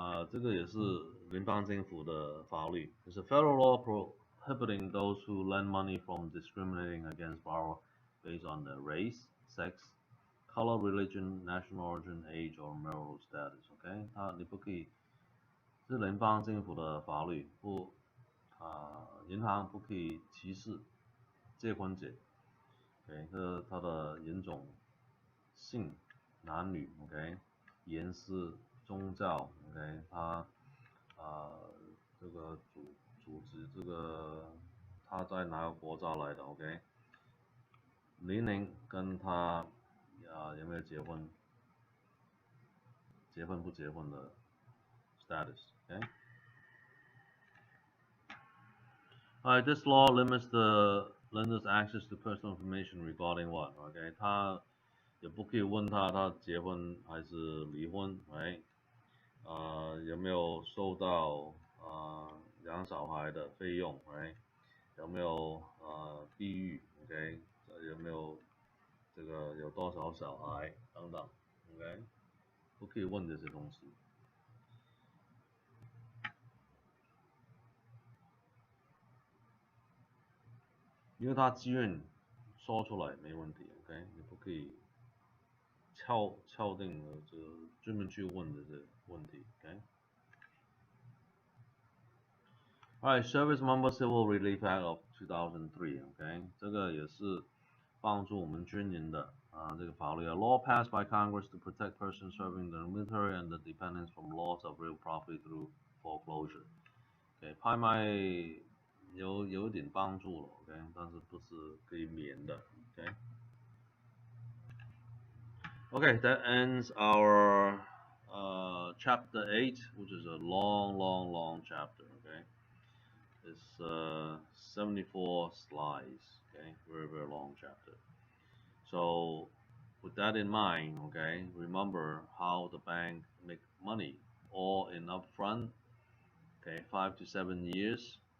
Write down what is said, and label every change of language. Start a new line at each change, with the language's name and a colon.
Chinese: 这个也是联邦政府的法律，就是
English: federal law prohibiting those who lend money from discriminating against borrower based on their race, sex, color, religion, national origin, age, or marital status.
Chinese: OK， 你不可以，是联邦政府的法律，不银行不可以歧视结婚者。 OK， 这它的人种、性、男女 ，OK， 颜色、宗教 ，OK， 它这个组织这个他在哪个国家来的 ，OK， 年龄跟他有没有结婚不结婚的 status，OK。
English: Alright, this law limits the lender's access to personal information regarding what?
Chinese: OK， 他也不可以问他结婚还是离婚 ，right？有没有收到养小孩的费用 ，right？有没有地域 ，OK？ 有没有这个有多少小孩等等 ，OK？不可以问这些东西。因为他自愿说出来没问题 ，OK？ 你不可以敲定了这个专门去问的这个问题 ，OK？
English: Alright, Service Member Civil Relief Act of 2003, OK？
Chinese: 这个也是帮助我们军人的这个法律
English: A law passed by Congress to protect persons serving the military and the dependents from loss of real property through foreclosure.
Chinese: OK， 拍卖有点帮助了 ，OK， 但是不是可以免的 ，OK。
English: Okay, that ends our chapter 8, which is a long chapter, okay? It's 74 slides, okay? Very long chapter. So, with that in mind, okay, remember how the bank make money, all in upfront, okay, 5 to 7 years.